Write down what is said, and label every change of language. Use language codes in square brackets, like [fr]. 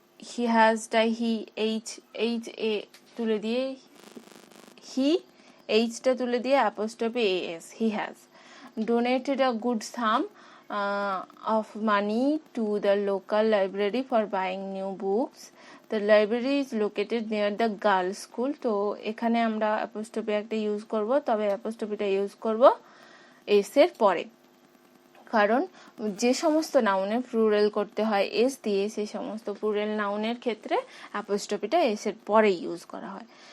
[en] he হ্যাজটাই he, H A [bn] তুলে দিয়ে, [en] He এইচটা তুলে দিয়ে apostrophe AS, he has donated a good sum of money to the local library for buying new books. The library is located near the girls' school. [bn] তো এখানে আমরা apostrophe একটা use করব, তবে অ্যাপোস্ট্রফিটা ইউজ করব এস এর পরে, কারণ যে সমস্ত নাউনে প্লুরাল করতে হয় এস দিয়ে, সেই সমস্ত প্লুরাল নাউনের ক্ষেত্রে অ্যাপোস্ট্রফিটা এস এর পরে ইউজ করা হয়।